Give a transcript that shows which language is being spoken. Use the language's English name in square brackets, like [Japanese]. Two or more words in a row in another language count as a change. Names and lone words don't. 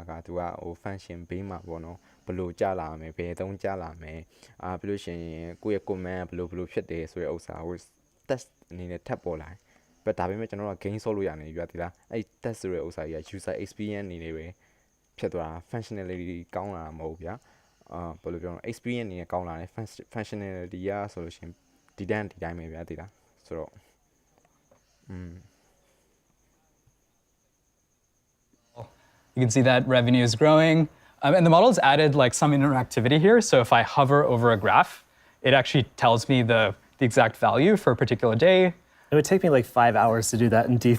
[Burmese] ကသူကဟို function ဘေးမှာပေါ့နော်ဘယ်လိုကြာလာမယ်ဘယ်တုံးကြာလာမယ်ပြီးလို့ရှိရင်ကိုယ့်ရဲ့ command ဘယ်လိုဖြစ်တယ်ဆိုတဲ့ဥစ္စာကို test အနေနဲ့ထပ်ပေါ်လာတယ်ဒါပေမဲ့ကျွန်တော်တို့က game ဆော့လို့ရနေပြီလားအဲ့ test ဆိုတဲ့ဥစ္စာကြီးက [English] user experience [Burmese] အနေနဲ့ပဲဖြစ်သွားတာ functionality ကောင်းလာတာမဟုတ်ဘူးဗျာဘယ်လိုပြောလဲ experience အနေနဲ့ကောင်းလာတယ် functionality ရဆိုလို့ရှိရင်ဒီတိုင်းပဲဗျာဆိုတော့ [English] You can see that revenue is growing. And the model's added like some interactivity here. So if I hover over a graph, it actually tells me the exact value for a particular day. It would take me like 5 hours to do that in D3.